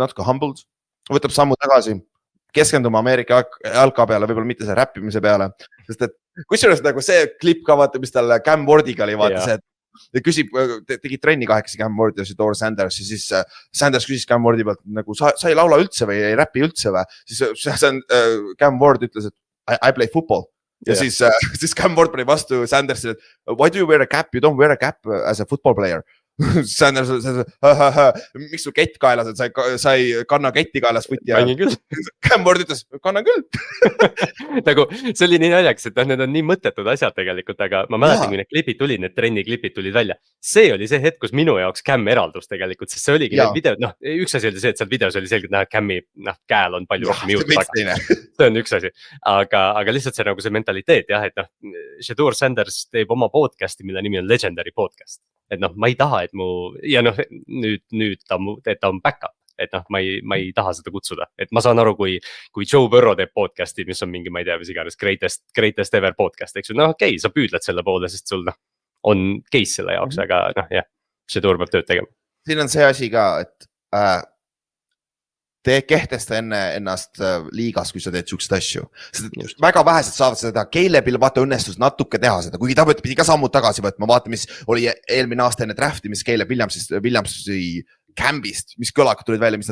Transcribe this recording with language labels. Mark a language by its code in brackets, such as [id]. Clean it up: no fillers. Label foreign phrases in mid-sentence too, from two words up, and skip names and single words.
[et] natuke humbled, võtab sammu tagasi, keskenduma Ameerika jalka peale, võib-olla mitte see räppimise peale, sest et kusjuures nagu see klipp ka vaata, mis tal Cam Wardiga oli, vaata see, et küsib, tegi trenni 8 Cam Ward ja Shedeur Sanders ja siis Sanders küsis Cam Wardi pealt nagu sa ei laula üldse või ei räpi üldse või, siis Cam Ward ütles, et [en] I play football [et] ja siis Cam Ward pani vastu Sandersile, et [en] why do you wear a cap, you don't wear a cap as a football player. [et] Sanders, miks sul kett kaelas, et sa ei kanna ketti kaelas võti ja Cam Ward ütles, kanna küll. Nagu see oli nii naljaks, et need on nii mõttetud asjad tegelikult, aga ma mäletan, kui need klipid tulid, need trenniklipid tulid välja. See oli see hetk, kus minu jaoks Cam eraldus tegelikult, sest see oligi need videod, üks asi oli see, et seal videos oli selgelt näha, et Cam'i käel on palju rohkem juurde taga. See on üks asi, aga lihtsalt see nagu see mentaliteet jah, et Shedeur Sanders teeb oma podcasti, mille nimi on Legendary Podcast. Et ma ei taha, et ja nüüd ta on back-up, et ma ei taha seda kutsuda, et ma saan aru, kui Joe Burrow teeb podcasti, mis on mingi, ma ei tea, mis iganes [en] greatest ever podcast, [et] eks ju, okei, sa püüdled selle poole, sest sul on case selle jaoks, aga jah, see tuleb tööd tegema. Siin on see asi ka, et te kehtesta ennast liigas, kui sa teed siukseid asju. Väga vähesed saavad seda, Caleb'il vaata õnnestus natuke teha seda, kuigi ta pidi ka sammud tagasi võtma, vaata, mis oli eelmine aasta enne drafti, mis Caleb Williamsi campist, mis kõlakad tulid välja, mis